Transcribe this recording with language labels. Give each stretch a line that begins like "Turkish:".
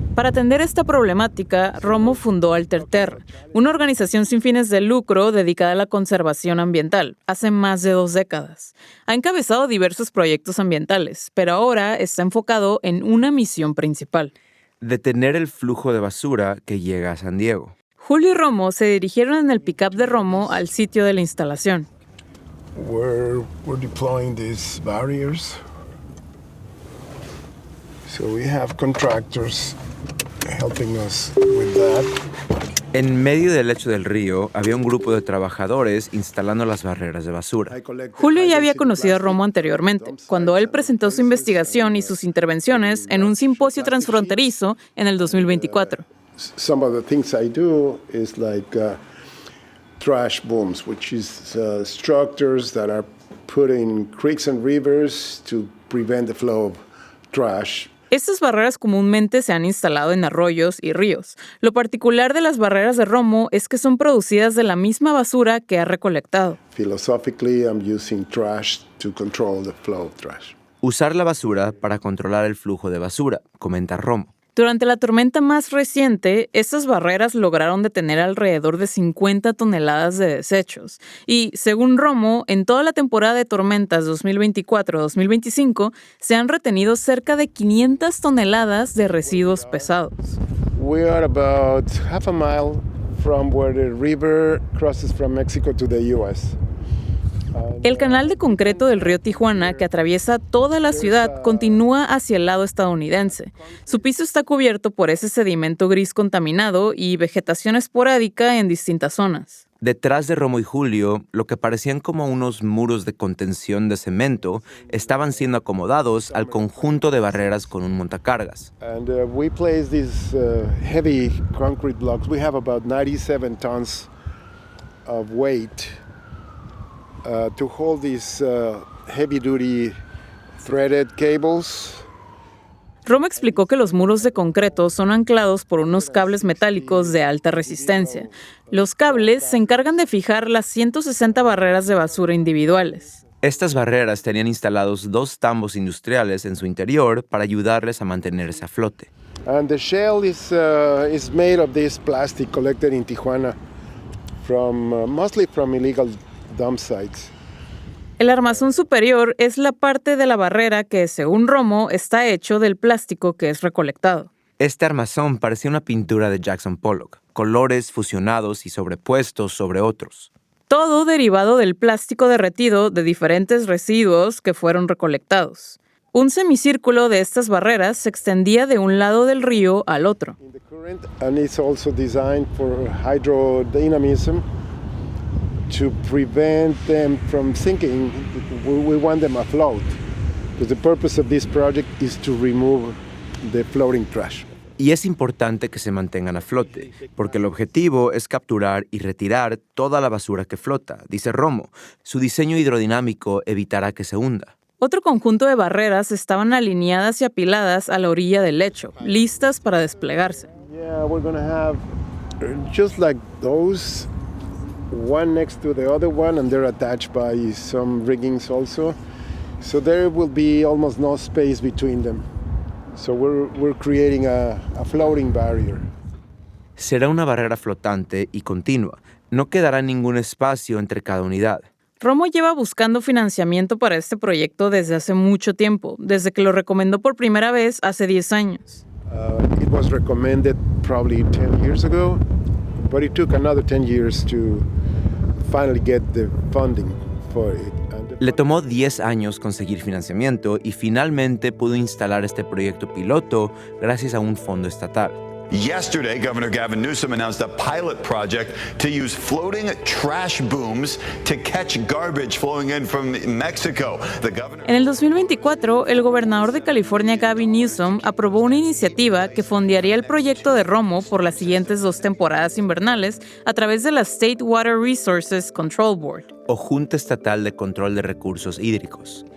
Spanish: Para atender esta problemática, Romo fundó Alterterra, una organización sin fines de lucro dedicada a la conservación ambiental, hace más de 2 décadas. Ha encabezado diversos proyectos ambientales, pero ahora está enfocado en una misión principal: detener el flujo de basura que llega a San Diego. Julio y Romo se dirigieron en el pick-up de Romo al sitio de la instalación.
English: We're deploying these barriers. So we have contractors helping us with that.
Spanish: En medio del lecho del río había un grupo de trabajadores instalando las barreras de basura. Julio ya había conocido a Romo anteriormente, cuando él presentó su investigación y sus intervenciones en un simposio transfronterizo en el 2024.
English: Some of the things I do is like trash booms, which is structures that are put in creeks and rivers to prevent the flow of trash.
Spanish: Estas barreras comúnmente se han instalado en arroyos y ríos. Lo particular de las barreras de Romo es que son producidas de la misma basura que ha recolectado.
English: Philosophically, I'm using trash to control the flow of trash.
Spanish: Usar la basura para controlar el flujo de basura, comenta Romo. Durante la tormenta más reciente, estas barreras lograron detener alrededor de 50 toneladas de desechos. Y, según Romo, en toda la temporada de tormentas 2024-2025 se han retenido cerca de 500 toneladas de residuos pesados.
English: We are about half a mile from where the river crosses from Mexico to the U.S.
Spanish: El canal de concreto del río Tijuana, que atraviesa toda la ciudad, continúa hacia el lado estadounidense. Su piso está cubierto por ese sedimento gris contaminado y vegetación esporádica en distintas zonas. Detrás de Romo y Julio, lo que parecían como unos muros de contención de cemento estaban siendo acomodados al conjunto de barreras con un montacargas.
English: And we place these heavy concrete blocks. We have about 97 tons of weight to hold these heavy-duty threaded cables.
Spanish: Romo explicó que los muros de concreto son anclados por unos cables metálicos de alta resistencia. Los cables se encargan de fijar las 160 barreras de basura individuales. Estas barreras tenían instalados 2 tambos industriales en su interior para ayudarles a mantenerse a flote.
English: And the shell is made of this plastic collected in Tijuana mostly from illegal dump sites.
Spanish: El armazón superior es la parte de la barrera que, según Romo, está hecho del plástico que es recolectado. Este armazón parecía una pintura de Jackson Pollock, colores fusionados y sobrepuestos sobre otros. Todo derivado del plástico derretido de diferentes residuos que fueron recolectados. Un semicírculo de estas barreras se extendía de un lado del río al otro.
English: And it's also designed for hydrodynamism to prevent them from sinking. We want them afloat. Because the purpose of this project is to remove the floating trash.
Spanish: Y es importante que se mantengan a flote, porque el objetivo es capturar y retirar toda la basura que flota, dice Romo. Su diseño hidrodinámico evitará que se hunda. Otro conjunto de barreras estaban alineadas y apiladas a la orilla del lecho, listas para desplegarse.
English: Yeah, we're going to have just like those, one next to the other one, and they're attached by some riggings also. So there will be almost no space between them. So we're creating a floating barrier.
Spanish: Será una barrera flotante y continua. No quedará ningún espacio entre cada unidad. Romo lleva buscando financiamiento para este proyecto desde hace mucho tiempo, desde que lo recomendó por primera vez hace 10 años.
English: It was recommended probably 10 years ago, but it took another 10 years to finally get the funding for it.
Spanish: Le tomó 10 años conseguir financiamiento y finalmente pudo instalar este proyecto piloto gracias a un fondo estatal.
English: Yesterday, Governor Gavin Newsom announced a pilot project to use floating trash booms to catch garbage flowing in from Mexico.
Spanish: En el 2024, el gobernador de California, Gavin Newsom, aprobó una iniciativa que fondearía el proyecto de Romo por las siguientes 2 temporadas invernales a través de la State Water Resources Control Board, o Junta Estatal de Control de Recursos Hídricos.